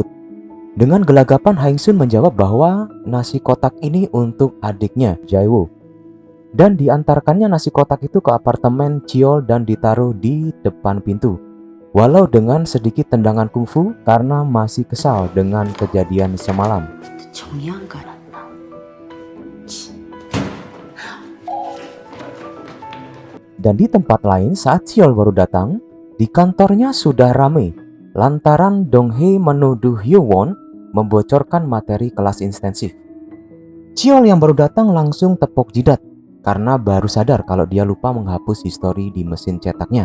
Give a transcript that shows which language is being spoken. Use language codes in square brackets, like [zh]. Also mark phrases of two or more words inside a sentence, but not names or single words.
[id] Dengan gelagapan Hang-sun menjawab bahwa nasi kotak ini untuk adiknya, Jae-woo. Dan diantarkannya nasi kotak itu ke apartemen Cheol dan ditaruh di depan pintu. Walau dengan sedikit tendangan kungfu karena masih kesal dengan kejadian semalam. [ko] 정이 안 가란다. [id] Dan di tempat lain saat Cheol baru datang, di kantornya sudah ramai lantaran Dong-hee menuduh Hyewon membocorkan materi kelas intensif. Cheol yang baru datang langsung tepuk jidat karena baru sadar kalau dia lupa menghapus histori di mesin cetaknya.